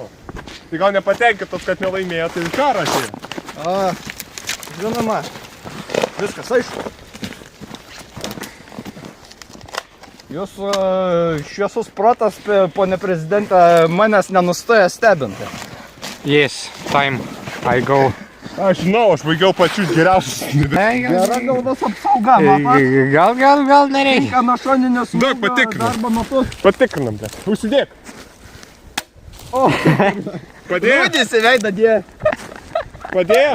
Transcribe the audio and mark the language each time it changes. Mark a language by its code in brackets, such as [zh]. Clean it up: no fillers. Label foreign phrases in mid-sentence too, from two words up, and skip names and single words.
[lt] Tai gal nepatenkintas, kad nelaimėjo, tai karą atėjo. O, žinoma. Viskas aišku. Jūsų šviesus protas, ponė prezidentė, manęs nenustoja stebinti. [en] Yes, time. I go. [lt] Aš žinau, aš baigiau pačius geriausius. Gera galvos apsauga, matai. Gal nereikia. Tinka nuo šoninio smūgio Daug patikrinam. darbo metu. Patikrinam, ble. Užsidėk. O, Padėjo? liūdėsi veidą dėję. Padėjo?